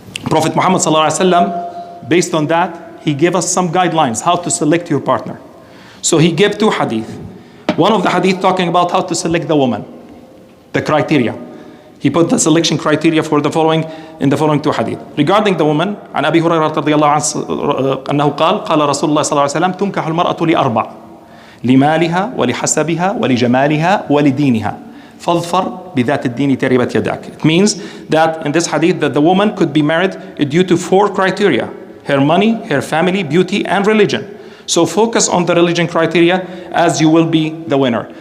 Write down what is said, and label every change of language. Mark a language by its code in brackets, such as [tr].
[en] Prophet Muhammad sallallahu alaihi wasallam, based on that, he gave us some guidelines how to select your partner. So he gave 2 hadith. One of the hadith talking about how to select the woman, the criteria. He put the selection criteria for the following in the following 2 hadith. Regarding the woman, [ar] عن أبي هريرة رضي الله عنه أنه قال رسول الله صلى الله عليه وسلم تنكح المرأة لأربع لمالها ولحسبها ولجمالها ولدينها فاظفر بذات الدين تربت يداك. [en] It means that in this hadith that the woman could be married due to 4 criteria: her money, her family, beauty, and religion. So focus on the religion criteria as you will be the winner.